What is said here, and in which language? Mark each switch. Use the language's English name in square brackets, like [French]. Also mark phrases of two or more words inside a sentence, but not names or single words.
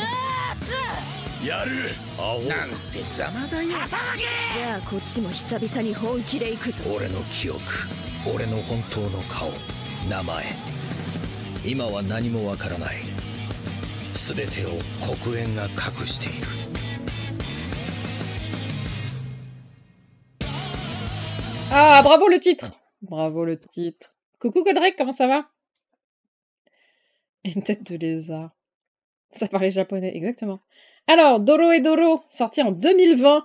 [Japanese] やる。アホなんて邪魔だよ。じゃあこっちも久々に本気で行くぞ。俺の記憶、俺の本当の顔、名前。今は何もわからない。すべてを黒煙が隠している。 [French] Ah, bravo le titre. Bravo le titre. Coucou Godrek, comment ça va? Une tête de lézard. Ça parlait japonais, exactement. Alors, Doro et Doro, sorti en 2020.